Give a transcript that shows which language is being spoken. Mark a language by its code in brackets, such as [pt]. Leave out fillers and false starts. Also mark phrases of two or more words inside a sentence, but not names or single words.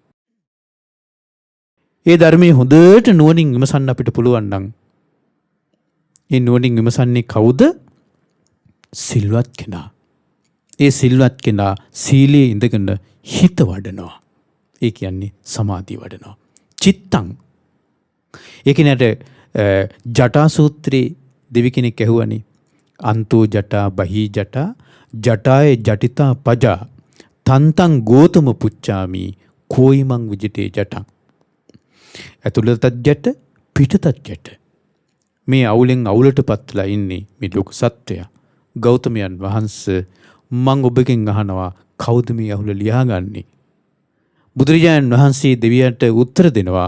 [si] ඒ ධර්මයේ හොඳට නුවණින් විමසන්න අපිට පුළුවන් නම් ඒ නුවණින් විමසන්නේ කවුද? සිල්වත් කෙනා. ඒ සිල්වත් කෙනා සීලයේ ඉඳගෙන හිත වඩනවා. ඒ කියන්නේ සමාධිය වඩනවා. චිත්තං. ඒ කියන්නේ ජටා සූත්‍රයේ දෙවි කෙනෙක් ඇහුවනේ [pi] අන්තෝ ජටා බහී ජටා ජටාය ජටිතා පජා තන්තං ගෝතම පුච්චාමි කෝයිමං විජිතේ ජටං. [si] ඇතුළතත් ජට පිටතත් ජට. මේ අවුලෙන් අවුලට පත්ලා ඉන්නේ මේ ලෝක සත්වයා. ගෞතමයන් වහන්සේ මං ඔබගෙන් අහනවා කවුද මේ අවුල ලියාගන්නේ? බුදුරජාණන් වහන්සේ දෙවියන්ට උත්තර දෙනවා.